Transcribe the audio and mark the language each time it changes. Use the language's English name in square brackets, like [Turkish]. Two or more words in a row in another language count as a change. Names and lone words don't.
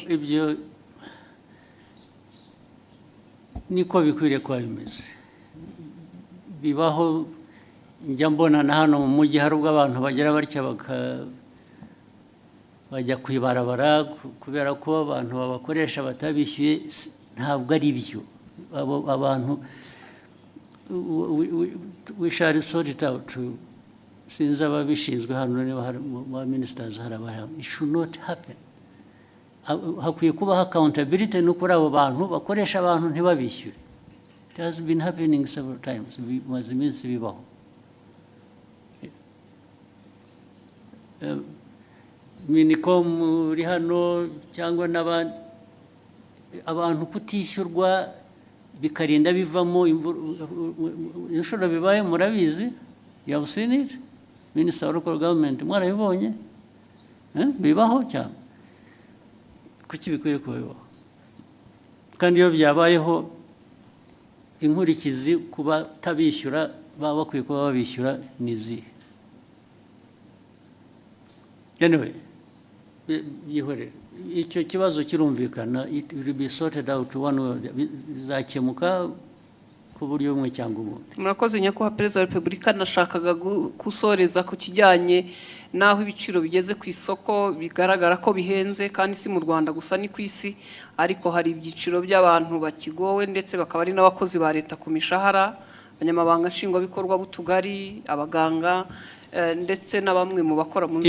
[Kinyarwanda] Ibyo niko bikwiriye kuba bimeze. Bibaho, njya mbona na hano mu mujyi hari ubwo abantu bagera batya bajya kwibarabara kubera ko abantu babakoresha batabishyuye. Ntabwo ari byo. [English] Abantu we shall sort it out. [Kinyarwanda] Sinzi ababishinzwe hano niba hari ministers hari abahari. [English] It should not happen. [Kinyarwanda] Hakwiye kubaho accountability no kuri abo bantu bakoresha abantu ntibabishyure. [English] It has been happening several times. [Kinyarwanda] Bimaze iminsi bibaho. Minicom uri hano cyangwa n'abandi, abantu kutishyurwa bikarinda bivamo inshuro bibaye murabizi. [English] You have seen it. Minister of Local Government mwarabibonye. [Kinyarwanda] Bibaho cyane. Kuki bikwiriye kubaho? Kandi iyo byabayeho inkurikizi kuba tabishyura baba bakwiye kuba babishyura nizi. Anyway, yihorere. Icyo kibazo kirumvikana, [English] it will be sorted out one way, [Kinyarwanda] bizakemuka ku buryo bumwe cyangwa ubundi. Murakoze nyakubahwa Perezida wa Repubulika, nashakaga gusoreza ku kijyanye naho ibiciro bigeze ku isoko bigaragara ko bihenze, kandi si mu Rwanda gusa ni ku isi, ariko hari ibyiciro by'abantu bakigowe ndetse bakaba ari n'abakozi ba leta ku mishahara, abanyamabanga nshingwabikorwa b'utugari, abaganga, ndetse na bamwe mu bakora mu nzego.